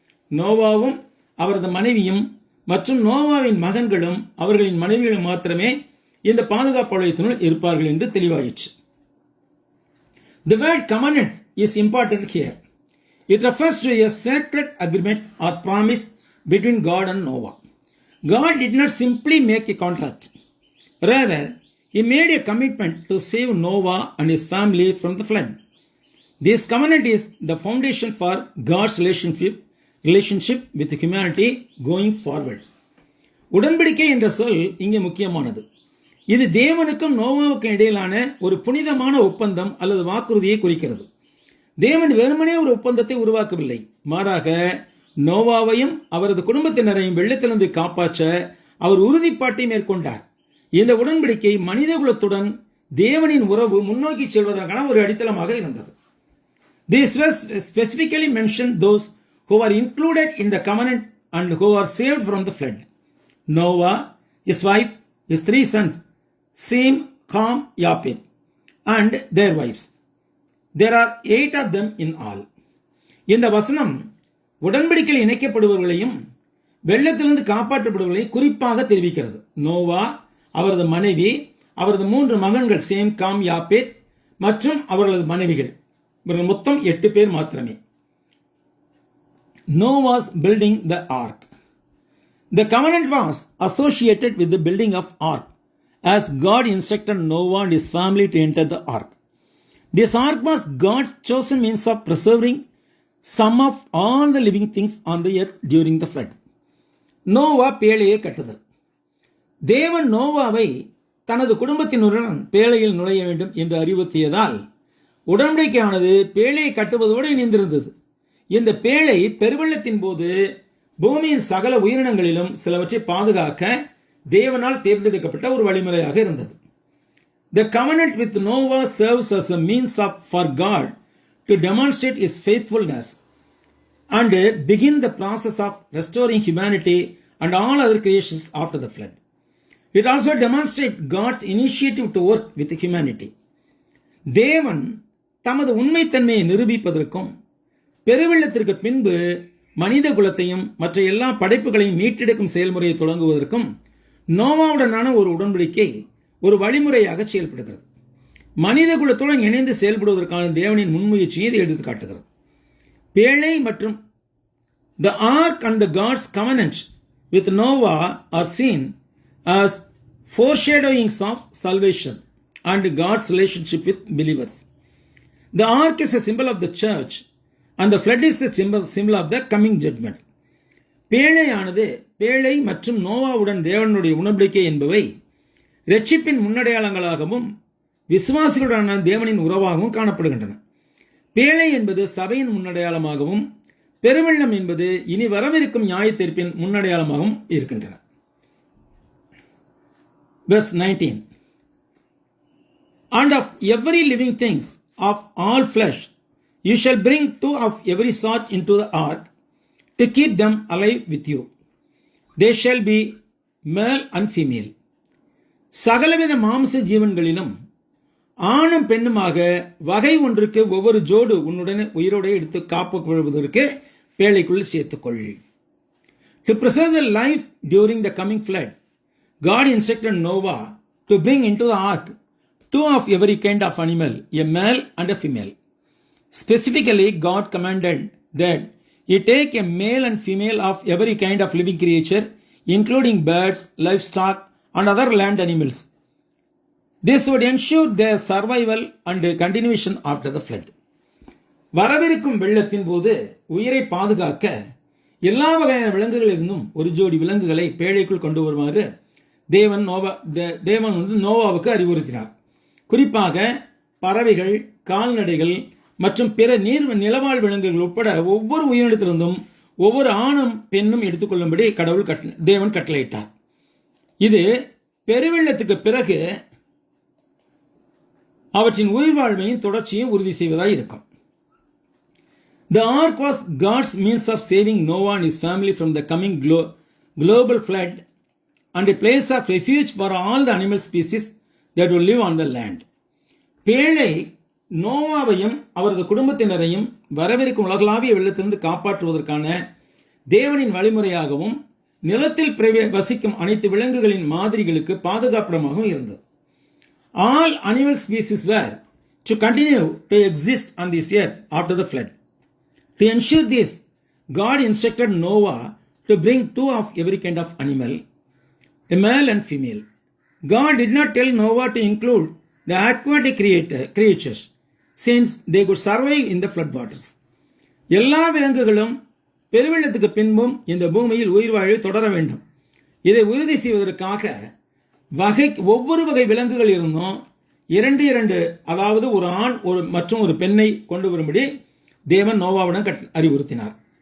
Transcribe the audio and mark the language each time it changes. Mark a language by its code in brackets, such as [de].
[ta] நோவாவும் அவரது மனைவியும் மற்றும் நோவாவின் மகன்களும் அவர்களின் மனைவிகளும் மாத்திரமே இந்த பாதுகாப்பு வளையத்தினுள் இருப்பார்கள் என்று தெளிவாயிற்று. [en] The word covenant is important here. It refers to a sacred agreement or promise between God and Noah. God did not simply make a contract. Rather, he made a commitment to save Noah and his family from the flood. This covenant is the foundation for God's relationship with humanity going forward. [ta] உடன்படிக்கை என்ற சொல் இங்கே முக்கியமானது. இது தேவனுக்கும் நோவாவுக்கும் இடையிலான ஒரு புனிதமான ஒப்பந்தம் அல்லது வாக்குறுதியை குறிக்கிறது. தேவன் வெறுமனே ஒரு ஒப்பந்தத்தை உருவாக்கவில்லை, மாறாக நோவாவையும் அவரது குடும்பத்தினரையும் வெள்ளத்திலிருந்து காப்பாற்ற அவர் உறுதிப்பாட்டை மேற்கொண்டார். இந்த உடன்படிக்கை மனித குலத்துடன் தேவனின் உறவு முன்னோக்கி செல்வதற்கான ஒரு அடித்தளமாக இருந்தது. [en] This verse specifically mentioned those who were included in the covenant and who were saved from the flood. Noah, his wife, his 3 sons, Sem, Ham, Japheth, and their wives. There are 8 of them in all. [ta] இந்த வசனம் உடன்படிக்கையில் இணைக்கப்படுபவர்களையும் வெள்ளத்திலிருந்து காப்பாற்றப்படுவர்களையும் குறிப்பாக தெரிவிக்கிறது. நோவா, அவரது மனைவி, அவரது 3 மகன்கள் same, com, யாப்பேத் மற்றும் அவர்களது மனைவிகள், இவர்கள் மொத்தம் 8 பேர் மாத்திரமே. [en] Noah's building the ark. The covenant was associated with the building of ark, as God instructed Noah and his family to enter the ark. This ark was God's chosen means of preserving some of all the living things on the earth during the flood. [ta] Noah பேழையை கட்டுதல். தேவன் நோவாவை தனது குடும்பத்தினருடன் பேழையில் நுழைய வேண்டும் என்று அறிவுறுத்தியதால் உடன்படிக்கையானது பேழையை கட்டுவதோடு இணைந்திருந்தது. இந்த பேழை பெருவெள்ளத்தின் போது பூமியின் சகல உயிரினங்களிலும் சிலவற்றை பாதுகாக்க தேவனால் தேர்ந்தெடுக்கப்பட்ட ஒரு வழிமுறையாக இருந்தது. [en] The covenant with Noah serves as a means for God to demonstrate his faithfulness and begin the process of restoring humanity and all other creations after the flood. It also demonstrates God's initiative to work with humanity. [ta] தேவன் தமது உண்மைத்தன்மையை நிரூபிப்பதற்கும் பெருவெள்ளத்திற்கு பின்பு மனித குலத்தையும் மற்ற எல்லா படைப்புகளையும் மீட்டெடுக்கும் செயல்முறையை தொடங்குவதற்கும் நோவாவுடனான ஒரு உடன்படிக்கை ஒரு வழிமுறையாக செயல்படுகிறது. மனித குலத்துடன் இணைந்து செயல்படுவதற்கான தேவனின் முன்முயற்சியை இது எடுத்து காட்டுகிறது. பேழை மற்றும் [en] the ark and the God's covenant with Noah are seen as foreshadowings of salvation and God's relationship with believers. The ark is a symbol of the church and the flood is the symbol of the coming judgment. [ta] பேழையானது பேழை மற்றும் நோவாவுடன் தேவனுடைய உடன்படிக்கை என்பவை இரட்சிப்பின் முன்னடையாளங்களாகவும் விசுவாசிகளுடனான தேவனின் உறவாகவும் காணப்படுகின்றன. பேழை என்பது சபையின் முன்னடையாளமாகவும் பெருவெள்ளம் என்பது இனி வரவிருக்கும் நியாயத்தீர்ப்பின் முன்னடையாளமாகவும் இருக்கின்றன. [en] Verse 19. And of every living things of all flesh you shall bring two of every sort into the ark to keep them alive with you. They shall be male and female. [ta] சகலவித மாம்ச ஜீவன்களிலும் ஆணும் பெண்ணுமாக வகை ஒன்றுக்கு ஒவ்வொரு ஜோடு உன்னுடன் உயிரோடு எடுத்து காப்புக்கொள்வதற்கு பேழைக்குள் சேர்த்துக்கொள். [en] To preserve the life during the coming flood, God instructed Noah to bring into the ark two of every kind of animal, a male and a female. Specifically, God commanded that he take a male and female of every kind of living creature, including birds, livestock, and other land animals. This would ensure their survival and continuation after the flood. [ta] வரவிருக்கும் வெள்ளத்தின் போது உயிரை பாதுகாக்க எல்லா வகையான விலங்குகளிலிருந்தும் ஒரு ஜோடி விலங்குகளை பேழைக்குள் கொண்டு வருமாறு தேவன் நோவாவுக்கு அறிவுறுத்தினார். குறிப்பாக பறவைகள், கால்நடைகள் மற்றும் பிற நிலவாழ் விலங்குகள் உட்பட ஒவ்வொரு உயிரினத்திலிருந்தும் ஒவ்வொரு ஆணும் பெண்ணும் எடுத்துக்கொள்ளும்படி தேவன் கட்டளையிட்டார். இது பெருவெள்ளத்துக்கு பிறகு அவற்றின் உயிர் வாழ்வையும் தொடர்ச்சியும் உறுதி செய்வதாய் இருக்கும். [en] The ark was God's means of saving Noah and his family from the coming global flood and a place of refuge for all the animal species that will live on the land. [ta] பேழை நோவாவையும் அவரது குடும்பத்தினரையும் வரவிருக்கும் உலகளாவிய வெள்ளத்திலிருந்து காப்பாற்றுவதற்கான தேவனின் வழிமுறையாகவும் நிலத்தில் வசிக்கும் அனைத்து விலங்குகளின் மாதிரிகளுக்கு பாதுகாப்பிடமாகவும் இருந்தது. [en] All animal species were to continue to exist on this earth after the flood. To ensure this, God instructed Noah to bring two of every kind of animal, a male and female. God did not tell Noah to include the aquatic creatures, since they could survive in the flood waters. [ta] எல்லா விலங்குகளும் பெருவெள்ளத்துக்கு பின்பும் இந்த பூமியில் உயிர் வாழ தொடர வேண்டும். இதை உறுதி செய்வதற்காக ஒவ்வொரு வகை விலங்குகள் இருந்தும் இரண்டு அதாவது ஒரு ஆண் மற்றும் ஒரு பெண்ணை கொண்டு வரும்படி தேவன் நோவாவிடம் அறிவுறுத்தினார்.